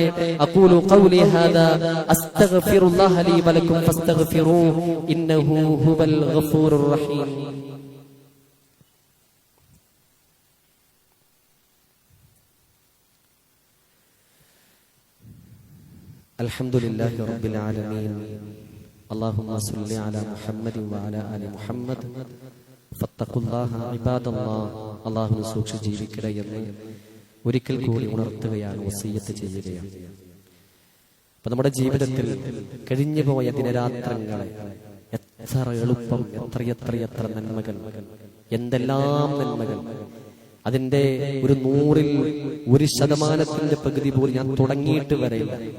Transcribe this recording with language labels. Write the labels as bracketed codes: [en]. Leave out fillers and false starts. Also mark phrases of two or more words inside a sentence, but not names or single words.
[ar] أقول قولي هذا أستغفر الله لي ولكم فاستغفروه إنه هو الغفور الرحيم. الحمد لله رب العالمين. اللهم صل على محمد وعلى آل محمد فاتقوا الله عباد الله. [ml] അല്ലാഹുവിനെ സൂക്ഷിച്ച് ജീവിക്കണേ എന്ന് ഒരിക്കൽ കൂടി ഉണർത്തുകയാണ്, വസിയ്യത്ത് ചെയ്യുകയാണ്. അപ്പൊ നമ്മുടെ ജീവിതത്തിൽ കഴിഞ്ഞുപോയ ദിനരാത്രങ്ങളെ എത്ര എളുപ്പം, എത്ര നന്മകൾ, എന്തെല്ലാം നന്മകൾ, അതിന്റെ ഒരു 100ൽ 1% പകുതി പോലും ഞാൻ തുടങ്ങിയിട്ട് വരെയില്ല.